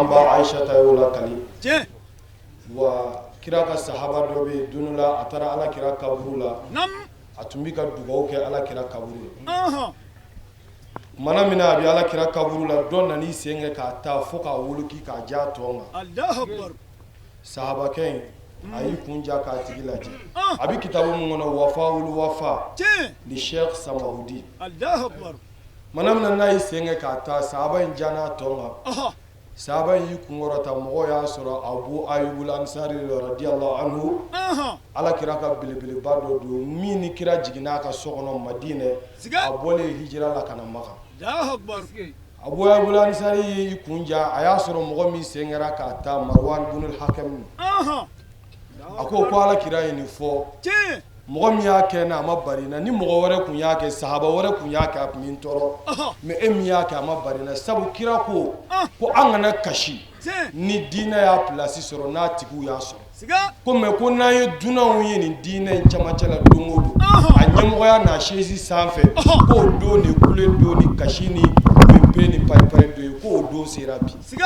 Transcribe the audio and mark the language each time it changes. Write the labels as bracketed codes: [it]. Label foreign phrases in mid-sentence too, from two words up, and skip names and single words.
[bm] ba Aishata y'o lakali wa kira ka sahaba dɔ bɛ yen don dɔ la a taara ala kira kaburu la a tun bɛ ka dugawu kɛ ala kira kaburu la mana min na a bɛ ala kira kaburu la dɔ nan'i sen kɛ k'a ta fo k'a woloki k'a ja tɔn kan sahabakɛ in a y'i kun ja k'a tigi lajɛ a bɛ kitabu min kɔnɔ wafa wulu wafa ni Sheikh Samahudi mana min na n'a y'i sen kɛ k'a ta sahaba in ja n'a tɔn kan sahaba in y'i kun kɔrɔta mɔgɔw y'a sɔrɔ Abu Ayyub al-Ansari [ar] رضي الله عنه [bm] ala kira ka belebeleba dɔ don min ni kira jiginna ka so kɔnɔ Madinɛ a bɔlen hijira la ka na Maka Abu Ayyub al-Ansari y'i kun ja a y'a sɔrɔ mɔgɔ min sen kɛra k'a ta Marwan ibn al-Hakam a ko ala kira ye nin fɔ mɔgɔ min y'a kɛ n'a ma bari na ni mɔgɔ wɛrɛ kun y'a kɛ sahaba wɛrɛ kun y'a kɛ a kun bɛ n tɔɔrɔ mais e min y'a kɛ a ma bari na sabu kira ko an kana kasi ni diinɛ y'a place sɔrɔ n'a tigiw y'a sɔrɔ ko mais ko n'an ye dunanw ye nin diinɛ in camancɛ la don o don a ɲɛmɔgɔya n'a chaise sanfɛ k'o don ni kule don ni kasi ni pepe ni pari-pari don ye k'o don sera bi